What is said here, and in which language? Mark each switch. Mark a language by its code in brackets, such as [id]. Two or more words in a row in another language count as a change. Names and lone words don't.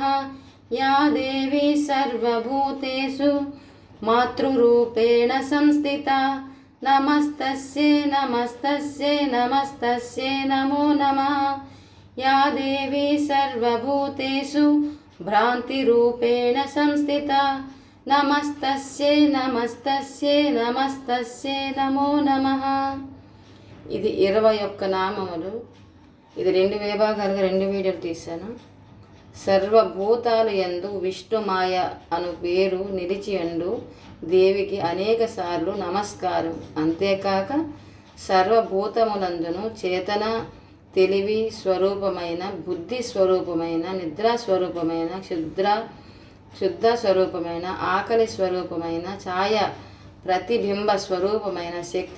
[sa] या देवी सर्वभूतेषु मातृरूपेण संस्थिता नमस्तस्यै नमस्तस्यै नमस्तस्यै नमो नमः। या देवी सर्वभूतेषु भ्रान्तिरूपेण संस्थिता नमस्तस्यै नमस्तस्यै नमस्तस्यै नमो नमः। [te] ఇది 21 నామములు. ఇది 2 విభాగాలుగా 2 వీడియోలు తీశాను. సర్వభూతాలు యందు విష్ణుమాయ అను పేరు నిలిచియండు దేవికి అనేక సార్లు నమస్కారం. అంతేకాక సర్వభూతములందును చేతన తెలివి స్వరూపమైన బుద్ధి స్వరూపమైన నిద్రా స్వరూపమైన శుద్ధ స్వరూపమైన ఆకలి స్వరూపమైన ఛాయ ప్రతిబింబ స్వరూపమైన శక్తి